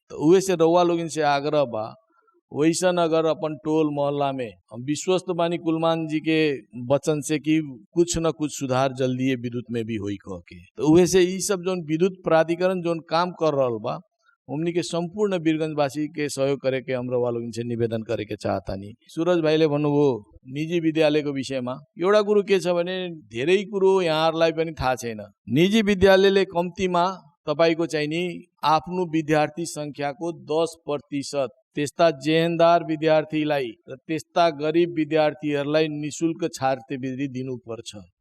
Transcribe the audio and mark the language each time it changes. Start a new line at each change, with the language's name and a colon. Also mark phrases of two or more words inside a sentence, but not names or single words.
Bhojpuri: तो उहे से रउआ लोग इनसे आग्रह बा, वैसन अगर अपन टोल मोहल्ला में हम विश्वस्त बानी कुलमान जी के वचन से कि कुछ न कुछ सुधार जल्दी विद्युत में भी होई कह के, तो उहे से ई सब जोन विद्युत प्राधिकरण जोन काम कर रहल बा, हमनी के संपूर्ण वीरगंजवासी के सहयोग करे के हम रउआ लोगन से निवेदन करे के चाहतानी।
Nepali: सूरज भाईले भन्नुभयो निजी विद्यालयको विषयमा एउटा कुरो के छ भने धेरै कुरो यहाँहरूलाई पनि थाहा छैन। निजी विद्यालयले कम्तीमा तपाईको चाहिँ नि आफ्नो विद्यार्थी संख्याको 10% त्यस्ता जेहेनदार विद्यार्थीलाई र त्यस्ता गरिब विद्यार्थीहरूलाई निशुल्क छात्रवृत्ति दिनुपर्छ।